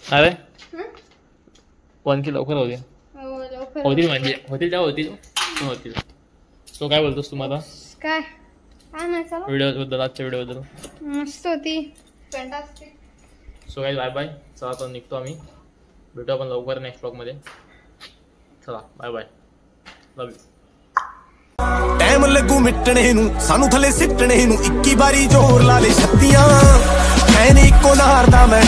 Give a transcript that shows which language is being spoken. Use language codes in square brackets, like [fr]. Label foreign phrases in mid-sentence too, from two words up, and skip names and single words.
[mr] अरे 1K लवकर होऊ दे होतील म्हणजे होतील त्या होतील. तो काय बोलतोस तुम्हाला काय व्हिडिओ बद्दल आजच्या व्हिडिओ बद्दल. मस्त होती फॅन्टास्टिक. [en] so guys bye bye. [mr] चला आता निघतो आम्ही भेटू आपण लवकर नेक्स्ट ब्लॉगमध्ये. [en] चला bye bye love you. [pa] ਟਾਈਮ ਲੱਗੂ ਮਿਟਣੇ ਨੂੰ ਸਾਨੂੰ ਥੱਲੇ ਸਿੱਟਣੇ ਨੂੰ 21 ਵਾਰੀ ਜ਼ੋਰ ਲਾ ਲੈ ਛੱਤੀਆਂ ਮੈਂ ਨੀ ਇੱਕੋ ਨਾਰ ਦਾ ਮੈਂ